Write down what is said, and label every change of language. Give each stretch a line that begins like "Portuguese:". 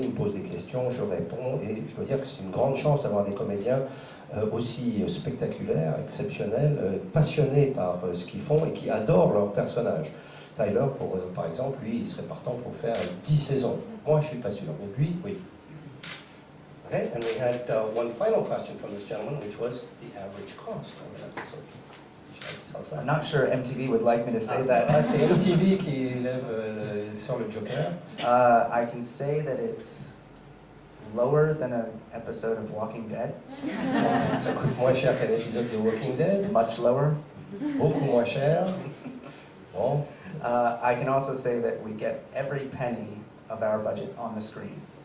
French: Ils me posent des questions, je réponds, et je dois dire que c'est une grande chance d'avoir des comédiens aussi spectaculaires, exceptionnels, passionnés par ce qu'ils font et qui adorent leurs personnages. Tyler, par exemple, lui, il serait partant pour faire 10 saisons. Moi, je ne suis pas sûr, mais lui, oui.
English: Okay, and we had one final question from this gentleman, which was the average cost of an episode. I'm not sure MTV would like me to say that.
French: C'est MTV qui lève sur le Joker.
English: I can say that it's lower than an episode of Walking Dead,
French: Ça coûte moins cher qu'un épisode de Walking Dead,
English: much lower.
French: beaucoup moins cher. Bon.
English: I can also say that we get every penny of our budget on the screen.